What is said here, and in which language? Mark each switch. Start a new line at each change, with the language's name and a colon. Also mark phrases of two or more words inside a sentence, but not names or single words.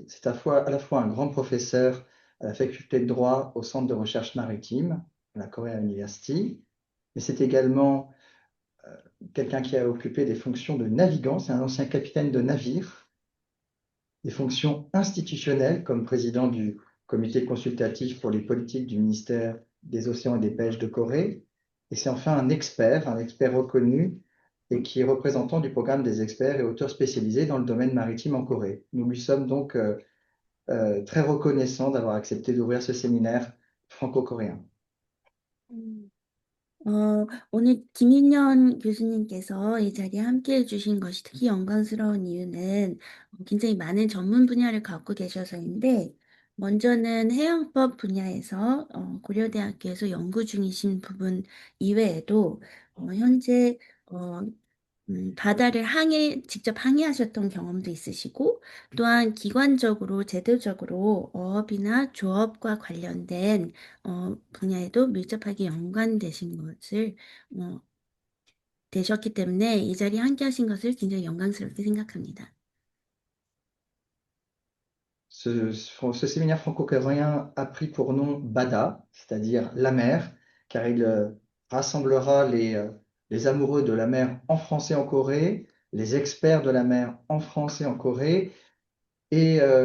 French: C'est à la fois un grand professeur à la faculté de droit au Centre de recherche maritime, à la Korea University, mais c'est également quelqu'un qui a occupé des fonctions de navigant, c'est un ancien capitaine de navire, des fonctions institutionnelles comme président du comité consultatif pour les politiques du ministère des Océans et des Pêches de Corée. Et c'est enfin un expert reconnu et qui est représentant du programme des experts et auteurs spécialisés dans le domaine maritime en Corée. Nous lui sommes donc très reconnaissants d'avoir accepté d'ouvrir ce séminaire franco-coréen.
Korean: 오늘 김인현 교수님께서 이 자리에 함께 해주신 것이 특히 영광스러운 이유는 굉장히 많은 전문 분야를 갖고 계셔서인데, 먼저는 해양법 분야에서 고려대학교에서 연구 중이신 부분 이외에도 현재 바다를 직접 항해하셨던 경험도 있으시고, 또한 기관적으로, 제도적으로 어업이나 조업과 관련된 분야에도 밀접하게 연관되신 것을, 어, 되셨기 때문에 이 자리에 함께 하신 것을 굉장히 영광스럽게 생각합니다.
French: Ce séminaire franco-coréen a pris pour nom BADA, c'est-à-dire la mer, car il rassemblera les amoureux de la mer en France et en Corée, les experts de la mer en France et en Corée, et